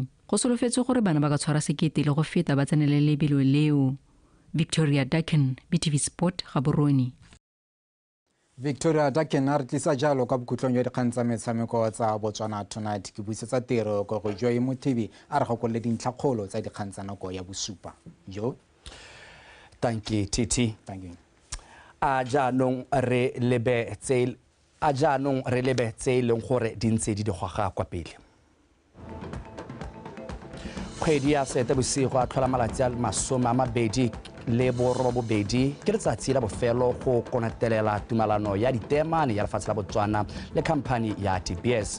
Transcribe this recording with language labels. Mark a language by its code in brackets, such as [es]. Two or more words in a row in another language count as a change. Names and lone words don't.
[tn] Go solofetse gore bana ba ka tshwara sekete le go feta ba tsenele lebelo leo. Victoria Duncan, BTV Sport, Gaborone. Victoria Duncan a re tlisa jalo ka bokutlong jwa dikgang tsa metshameko tsa Botswana Tonight ke buisetsa tiro go go Joy mo TV a re gakolole dintlhakgolo tsa dikgang tsa nako ya bosupa. Jo. [en] Thank you, Titi. Thank you. [tn] A jaanong re lebe tse leng gore di ntse di digwaga kwa pele. Kgwedi ya Seetebosigo a tlhola malatsi a 20 ke letsatsi la bofelo go konatelela tumalano ya ditemane ya lefatshe la Botswana le khamphani ya DBS.